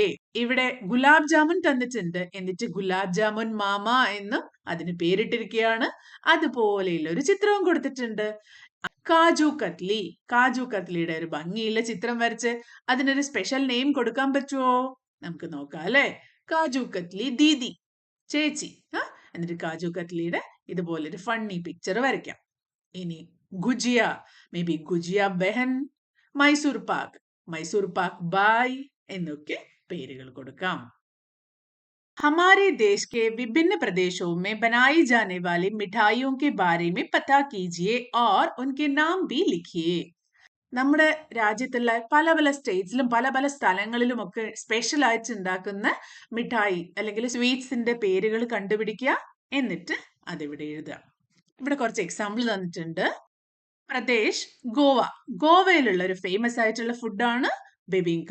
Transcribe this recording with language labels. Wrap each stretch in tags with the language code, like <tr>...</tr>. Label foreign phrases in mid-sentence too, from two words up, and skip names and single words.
<ml>ഇവിടെ ഗുലാബ് ജാമുൻ തന്നിട്ടുണ്ട്, എന്നിട്ട് ഗുലാബ് ജാമുൻ മാമ എന്നും അതിന് പേരിട്ടിരിക്കുകയാണ്. അതുപോലെയുള്ള ഒരു ചിത്രവും കൊടുത്തിട്ടുണ്ട്. കാജു കത്ലി, കാജു കത്ലിയുടെ ഒരു ഭംഗിയുള്ള ചിത്രം വരച്ച് അതിനൊരു</ml> <en>special name</en> <ml>കൊടുക്കാൻ പറ്റുമോ? നമുക്ക് നോക്കാം അല്ലെ? കാജു കത്ലി ദീദി, ചേച്ചി. എന്നിട്ട് കാജു കത്ലിയുടെ ഇതുപോലൊരു</ml> <en>funny picture</en> <ml>വരയ്ക്കാം. ഇനി ഗുജിയ,</ml> <en>maybe</en> <ml>ഗുജിയ ബെഹൻ, മൈസൂർ പാക്ക് ബായ് എന്നൊക്കെ പേരുകൾ കൊടുക്കാം.</ml> <hi>हमारे देश के विभिन्न प्रदेशों में बनाई जाने वाली मिठाइयों के बारे में पता कीजिए और उनके नाम भी लिखिए.</hi> <ml>നമ്മുടെ രാജ്യത്തുള്ള പല പല സ്റ്റേറ്റ്സിലും പല പല സ്ഥലങ്ങളിലും ഒക്കെ സ്പെഷ്യൽ ആയിട്ട് ഉണ്ടാക്കുന്ന മിഠായി അല്ലെങ്കിൽ സ്വീറ്റ്സിന്റെ പേരുകൾ കണ്ടുപിടിക്കുക, എന്നിട്ട് അതിവിടെ എഴുതുക. ഇവിടെ കുറച്ച് എക്സാമ്പിൾ തന്നിട്ടുണ്ട്. പ്രദേശ് ഗോവ, ഗോവയിലുള്ള ഒരു ഫേമസ് ആയിട്ടുള്ള ഫുഡാണ് ബെബിങ്ക.</ml>